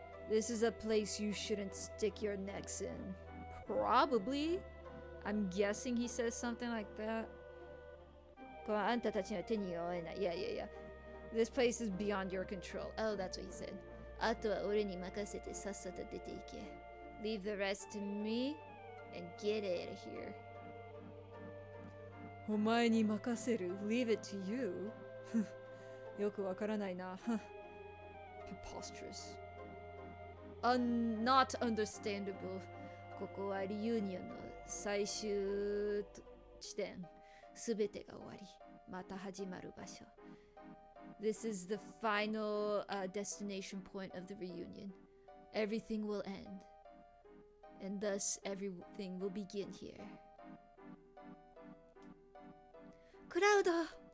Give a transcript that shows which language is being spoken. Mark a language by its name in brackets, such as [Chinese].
[English] This is a place you shouldn't stick your necks in. Probably. I'm guessing he says something like that. [Japanese] ここはあんたたちの手に負えない Yeah. [English] This place is beyond your control. Oh, that's what he said. [Japanese] あとは俺に任せてさっさと出ていけ. [English] Leave the rest to me and get out of here. [Japanese] お前に任せる [English] Leave it to you? [Japanese] よくわからないな Preposterous. [English] Not understandable. [Japanese] ここはリユニオンの最終地点。すべてが終わり、また始まる場所。 [English] This is the final destination point of the reunion. Everything will end. And thus everything will begin here. Crowd!